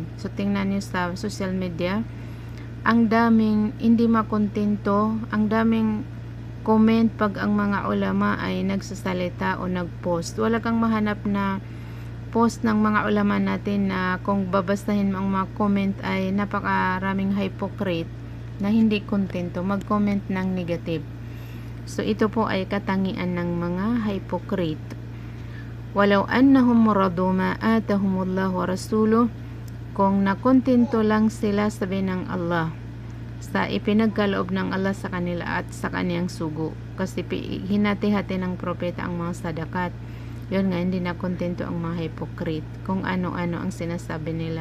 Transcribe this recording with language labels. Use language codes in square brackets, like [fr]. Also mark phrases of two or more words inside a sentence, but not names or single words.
[tl] So, tingnan niyo sa [en] social media, [tl] ang daming hindi makontento, ang daming comment pag ang mga ulama ay nagsasalita o nagpost. Wala kang mahanap na post ng mga ulama natin na kung babasahin mo ang mga comment ay napakaraming hypocrite na hindi kontento, mag-comment ng negative. So, ito po ay katangian ng mga hypocrite. [ar] ولو أنهم رضوا ما آتاهم الله ورسوله, [tl] kung nakontento lang sila, sabi ng Allah, sa ipinagkaloob ng Allah sa kanila at sa kaniyang sugo. Kasi hinati-hati ng propeta ang mga sadakat. Yun nga, hindi na kontento ang mga hypocrite. Kung ano-ano ang sinasabi nila.